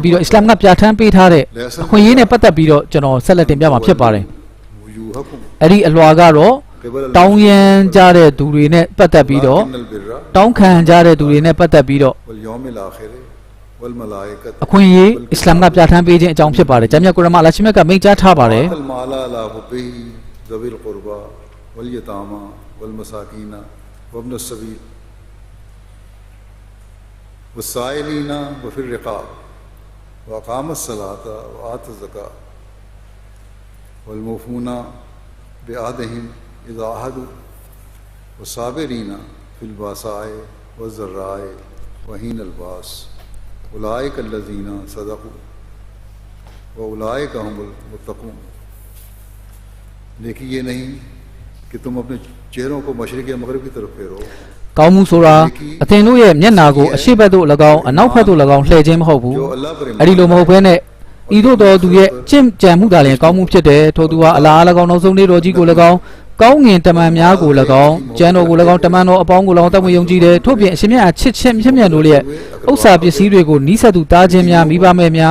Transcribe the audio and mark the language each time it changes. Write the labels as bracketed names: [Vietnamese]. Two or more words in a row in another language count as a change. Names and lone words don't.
[Burmese] ပြီးတော့အစ္စလာမ်ကပြဋ္ဌာန်းပေးထားတဲ့အခွင့်အရေးနဲ့ပတ်သက်ပြီးတော့ကျွန်တော်ဆက်လက်တင်ပြမှာဖြစ်ပါတယ်အဲ့ဒီအလွှာကတော့တောင်းရန်ကြတဲ့သူတွေနဲ့ပတ်သက်ပြီးတော့တောင်းခံကြတဲ့သူတွေနဲ့ပတ်သက်ပြီးတော့အခွင့်အရေးအစ္စလာမ်ကပြဋ္ဌာန်းပေးခြင်းအကြောင်းဖြစ်ပါတယ်ဂျမ်းမြတ်ကုရ်အာန်မှာအလ္လာဟ်ရှင်မြတ်ကမိန့်ကြားထားပါတယ် [Arabic] والسائلين وفي الرقاب وأقام الصلاة وآتى الزكاة والموفون بعهدهم إذا عاهدوا والصابرين في البأساء والضراء وحين البأس أولئك الذين صدقوا وأولئك هم المتقون [Hindi] लेकिन ये नहीं कि तुम अपने चेहरों को मशरिक या मगरिब की तरफ फेरो [Burmese] ကောင်းမှုဆိုတာအသင်တို့ရဲ့မျက်နာကိုအရှိဘက်သို့၎င်းအနောက်ဘက်သို့၎င်းလှည့်ခြင်းမဟုတ်ဘူးအဲ့ဒီလိုမဟုတ်ဘဲနဲ့ဤသို့တော်သူရဲ့ကြင်ကြံမှုသာလျှင်ကောင်းမှုဖြစ်တယ်ထို့သူဟာအလား၎င်းနောက်ဆုံးနေ့တော်ကြီးကို၎င်းကောင်းငင်တ မန်များကို၎င်းကျမ်းတော်ကို၎င်းတမန်တော်အပေါင်းကို၎င်းတတ်ဝင်ယုံကြည်တယ်ထို့ပြင်အရှင်မြတ်ချစ်ချင်းဖြစ်မြတ်တို့ရဲ့ဥစ္စာပစ္စည်းတွေကိုနီးစပ်သူတားခြင်းများမိဘမဲ့များ